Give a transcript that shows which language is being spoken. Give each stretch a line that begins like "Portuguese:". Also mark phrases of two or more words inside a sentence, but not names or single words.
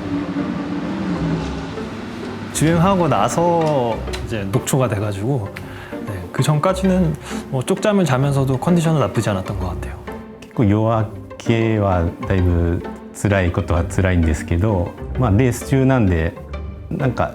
Korean: 주행하고 나서 이제 녹초가 돼가지고 그 전까지는 뭐 쪽잠을 자면서도 컨디션은 나쁘지 않았던 것 같아요.
Japanese: 結構夜明けはだいぶ辛いことは辛いんですけど、まあ、レース中なんでなんか